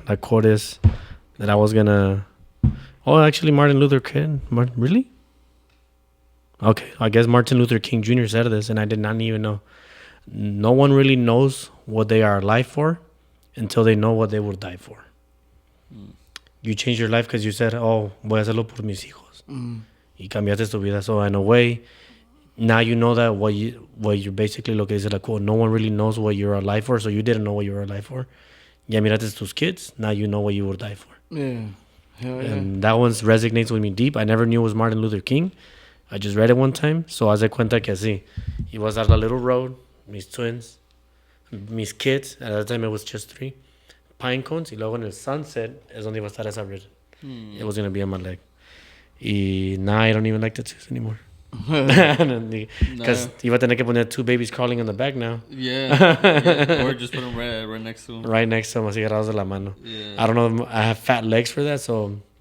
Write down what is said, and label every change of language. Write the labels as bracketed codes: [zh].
[en] La quote is that I was gonna... Oh, actually, Martin Luther King. Really? Okay, I guess Martin Luther King Jr. said this, and I did not even know. No one really knows what they are alive for until they know what they will die for. You changed your life because you said, oh, [es] voy a hacerlo por mis hijos. Y cambiaste tu vida. [en] So in a way, now you know that what you're basically, [es] lo que dice la quote, [en] no one really knows what you're alive for, so you didn't know what you were alive for. [es] Ya miraste tus [en] kids, now you know what you will die for. Yeah. Hell yeah. And that one resonates with me deep. I never knew it was Martin Luther King. I just read it one time. [es] So haz de cuenta que así. [en] It was at a little road, [es] mis twins, mis kids. [en] At that time it was just 3. Pine cones. [es] Y luego en el [en] sunset es donde iba a estar esa written. It was going to be on my leg. Y now I don't even like tattoos anymore. [es] Because iba a tener que poner [en] 2 babies crawling on the back now. Yeah. Or just put them right next to them. Right next to them, [es] así agarrados de la mano. [en] Yeah. I don't know. I have fat legs for that, so...